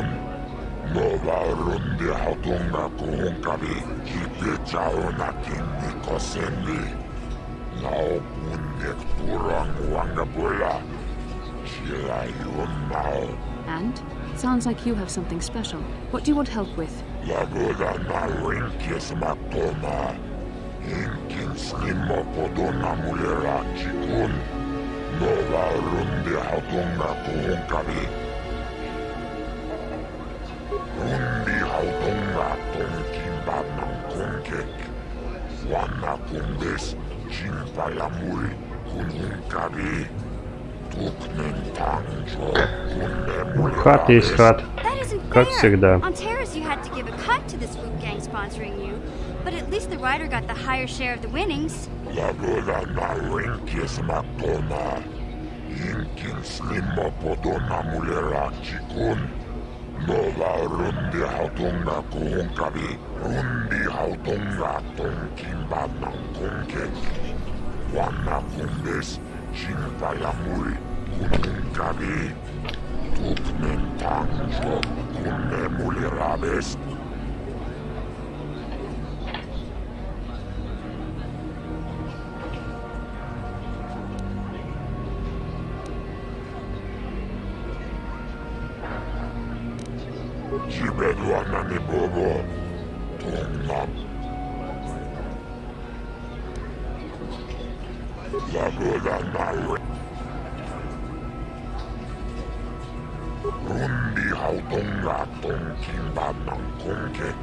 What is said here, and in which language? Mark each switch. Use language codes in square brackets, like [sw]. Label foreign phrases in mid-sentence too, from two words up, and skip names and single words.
[en] Nova rundi hautunga kuhunkari. Kipe chao na kinni kosendi. Nao punek turang wangabola. Shila yun nao. And? Sounds like you have something special. What do you want help with? Lavera na rinkes matona. Inkin slimo podona mulera chikun. Nova rundi hautunga kuhunkari. Rundi hautunga tonkin batang kunkek. Wana kumbes chimpayamuri kunhunkari. Tuknen tangjo kunne mulirabes. [ru] Хат есть хат. [en] That isn't [ru] Как [en] fair. [ru] всегда. [en] On Terrace, you had to give a cut to the Swoop Gang sponsoring you, but at least the rider got the higher share of the winnings. Lavera na rinkes matona. Inkin slimo podona mulera chikun. Nova rundi hautunga kuhunkari. Rundi hautunga tonkin batang kunkek. Wana kumbes chimpayamuri kunhunkari. Tuknen tangjo kunne mulirabes. Chibeduana ni bobo. Tonnam. Lavera na rundi hautunga tonkin batang kunkek.